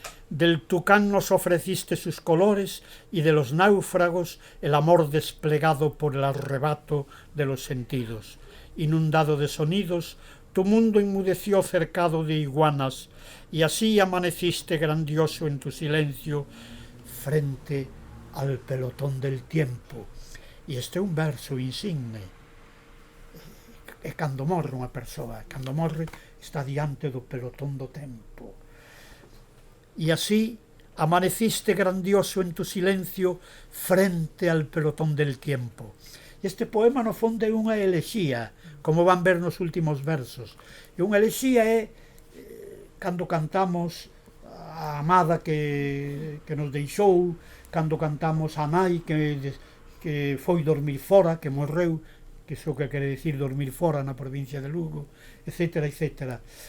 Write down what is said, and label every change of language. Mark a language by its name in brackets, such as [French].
[Spanish] Del tucán nos ofreciste sus colores y de los náufragos el amor desplegado por el arrebato de los sentidos. Inundado de sonidos, tu mundo enmudeció cercado de iguanas y así amaneciste grandioso en tu silencio frente al pelotón del tiempo. [Galician] E este é un verso insigne. É cando morre unha persoa, cando morre está diante do pelotón do tempo. [Spanish] Y así amaneciste grandioso en tu silencio frente al pelotón del tiempo. [Galician] Este poema no fondo é unha elexía, como van ver nos últimos versos. E unha elexía é cando cantamos a amada que nos deixou, cando cantamos a nai que foi dormir fora, que morreu, que iso que quere dicir dormir fora na provincia de Lugo, etcétera, etcétera.